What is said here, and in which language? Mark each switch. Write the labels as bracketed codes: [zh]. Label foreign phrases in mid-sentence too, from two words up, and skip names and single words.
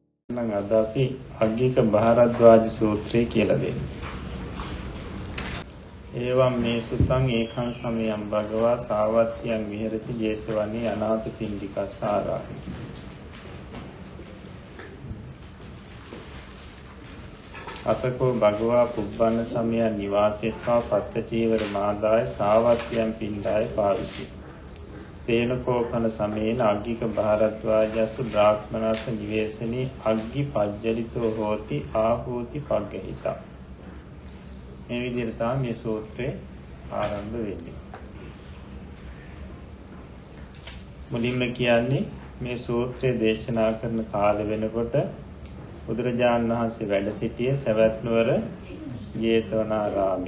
[si] නම් අද අපි අග්ගික භාරද්වාජ සූත්‍රය කියලා දෙන්නේ. [pi] ඒවම් මේ සුතං ඒකං සමයං භගවා සාවත්තියං විහෙරති ජේතවනේ අනාථපිණ්ඩිකස්සාරාමි. අතකෝ භගවා පුබ්බන්න සමයං නිවාසෙත්වා පත්තචීවර මාදාය සාවත්තියං පිණ්ඩාය පාවිසි. තේනකෝපන සමේන අග්ගික භාරද්වාජස්ස බ්‍රාහ්මනස්ස නිවේසනී අග්ගි පජ්ජලිතෝ හෝති ආහූති පග්ගහිතා. [si] මේ විදිහට තමයි මේ සූත්‍රය ආරම්භ වෙන්නේ. මුලින්ම කියන්නේ මේ සූත්‍රය දේශනා කරන කාලෙ වෙනකොට බුදුරජාණන් වහන්සේ වැඩ සිටියේ සවැත් නුවර ජේතවනාරාමේ.